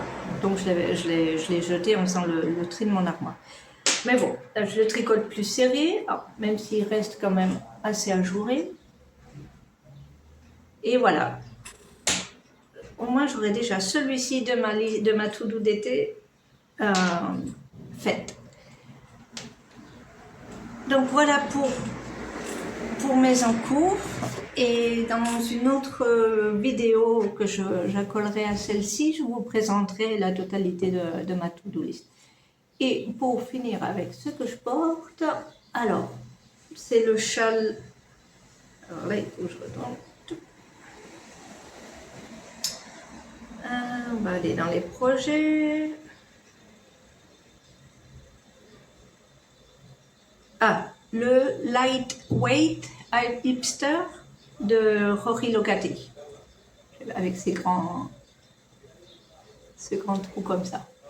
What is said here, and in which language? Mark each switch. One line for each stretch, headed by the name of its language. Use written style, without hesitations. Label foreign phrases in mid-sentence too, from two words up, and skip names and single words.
French: Donc je l'ai jeté en faisant le tri de mon armoire. Mais bon, là, je le tricote plus serré, même s'il reste quand même assez ajouré. Et voilà. au moins j'aurai déjà celui-ci de ma to-do d'été faite. Donc voilà pour mes encours. Et dans une autre vidéo que j'accolerai à celle-ci, je vous présenterai la totalité de ma
English: to-do list.
French: Et pour finir avec ce que je porte, alors, c'est le châle. Alors là, il faut que je retourne. On va aller dans les projets. Ah, le Lightweight Hipster de Rory Locati, avec ces grands trous comme ça.